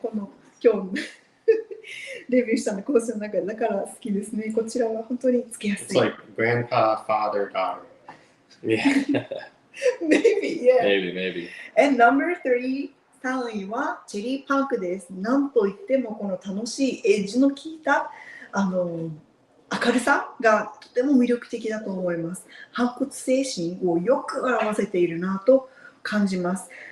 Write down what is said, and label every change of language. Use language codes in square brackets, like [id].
[ja] この今日レビューしたのコースの中で、だから好きですね。こちらは本当につけやすい。 [en] It's like grandpa, father, daughter. Yeah. Maybe, yeah. Maybe. And number 3、 [ja] 3位はチェリーパンクです。なんといってもこの楽しいエッジの効いた明るさがとても魅力的だと思います。反骨精神をよく表せているなと感じます。